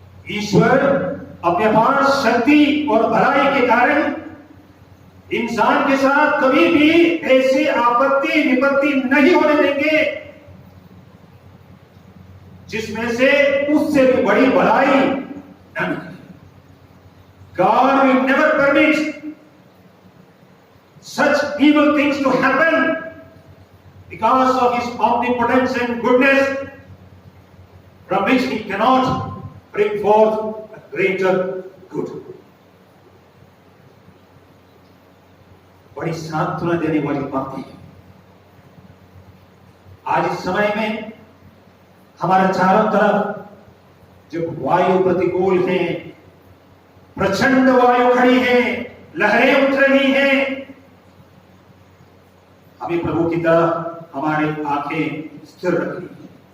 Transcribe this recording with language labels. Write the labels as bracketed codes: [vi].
[hi] ईश्वर अपने अपार शक्ति और भलाई के कारण इंसान के साथ कभी भी ऐसी आपत्ति विपत्ति नहीं होने देंगे जिसमें से उससे भी बड़ी भलाई न निकले। [en] God will never permit such evil things to happen because of his omnipotence and goodness, from which he cannot bring forth a greater good. [hi] बड़ी सांत्वना देने वाली बात है। आज इस समय में हमारे चारों तरफ जब वायु प्रतिकूल है, प्रचंड वायु खड़ी है, लहरें उठ रही हैं, हमें प्रभु की तरफ हमारी आंखें स्थिर रखनी है।